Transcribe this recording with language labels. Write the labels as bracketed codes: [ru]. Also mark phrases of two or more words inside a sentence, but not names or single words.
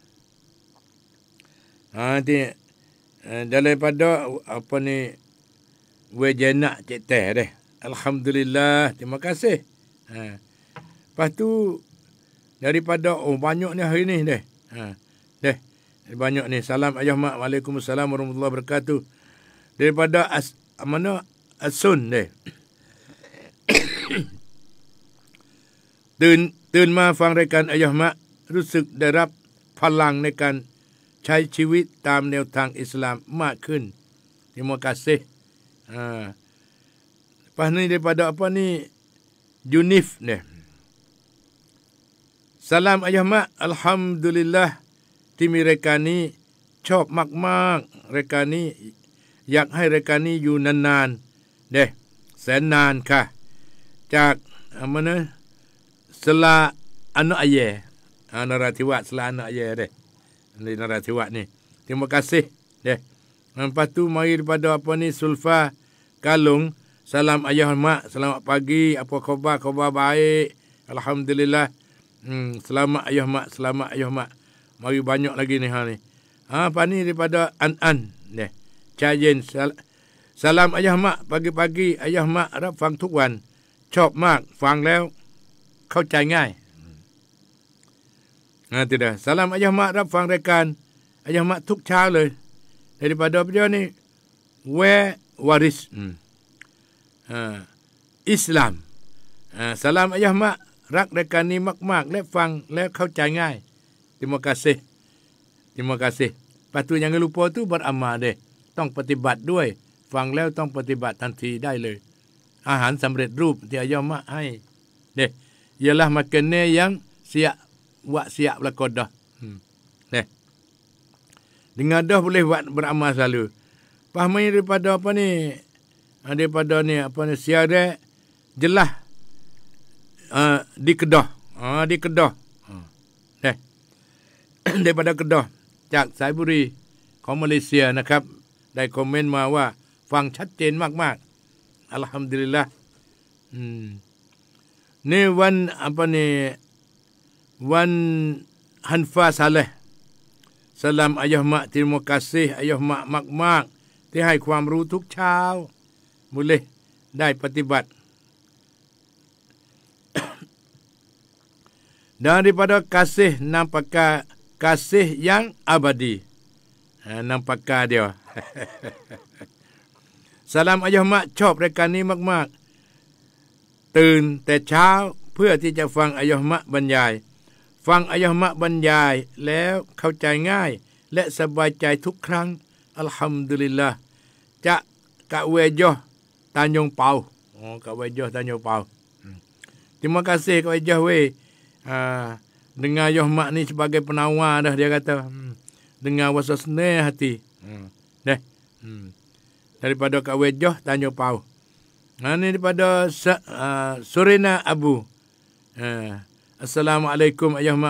[ms] Daripada Wejenak Cik Teh deh. Alhamdulillah, terima kasih. Lepas tu daripada banyak ni hari ni deh. Banyak ni. Salam ayah mak. [ar] وعليكم السلام ورحمة الله وبركاته. [ms] Daripada Asun deh. [th] ตื่นมาฟังรายการอายะห์มะรู้สึกได้รับพลังในการใช้ชีวิตตามแนวทางอิสลามมากขึ้น [ms] Terima kasih. Lepas ni daripada Junif ni. Salam ayah mak. [th] Alhamdulillah ที่มีรายการนี้ชอบมากๆรายการนี้อยากให้รายการนี้อยู่นานๆแสนนานค่ะจาก Sela [ms] anak ayah. Narathibat Sela anak ayah deh. Ini Narathibat ni. Terima kasih deh. Lepas tu mari daripada Sulfa Kalung. Salam ayah mak. Selamat pagi. Apa khabar? Khabar baik. Alhamdulillah. Selamat ayah mak. Selamat ayah mak. Mari banyak lagi ni ni. Apa ni daripada An deh. Cajen. Salam ayah mak. Pagi-pagi ayah mak [th] รับฟังทุกวันชอบมากฟังแล้วเข้าใจง่าย [ms] tidak. Salam ayah mak [th] รับฟังรายการ [ms] ayah mak [th] ทุกเช้าเลย [ms] daripada beliau ni Where Waris Islam. Salam ayah mak [th] รักรายการนี้มากๆและฟังแล้วเข้าใจง่าย [ms] Terima kasih. Terima kasih. Lepas tu jangan lupa tu beramal deh. [th] ต้องปฏิบัติด้วยฟังแล้วต้องปฏิบัติทันทีได้เลยอาหารสำเร็จรูปที่ [ms] ayah mak [th] ให้เด้ [ms] ialah makanan yang siap belakang dah. Dengan dah boleh buat beramal selalu. Fahami daripada daripada siaran jelas di Kedah. Di Kedah. Daripada Kedah [th] จากสายบุรีของมาเลเซียนะครับได้คอมเมนต์มาว่าฟังชัดเจนมากๆอัลฮัมดุลิลละห์นี่วันวันฮันฟา Saleh [ms] Salam ayah mak. Terima kasih ayah mak [th] mากๆที่ให้ความรู้ทุกเช้า [ms] boleh [th] ได้ปฏิบัติ [ms] daripada kasih nampakah kasih yang abadi nampakah dia [th] สลามอัยฮ์มะชอบรายการนี้มากๆตื่นแต่เช้าเพื่อที่จะฟังอัยฮ์มะบรรยายฟังอัยฮ์มะบรรยายแล้วเข้าใจง่ายและสบายใจทุกครั้งอัลฮัมดุลิลลาห์จะกะเวโย [ms] Tanjung Pau Kak Wajah Tanjung Pau terima kasih Kak Wajah dengar Yoh Mak ni sebagai penawar dah dia kata dengar wasa senang hati daripada Kak Wajah Tanjung Pau ni daripada Surina Abu Assalamualaikum Ayah Mak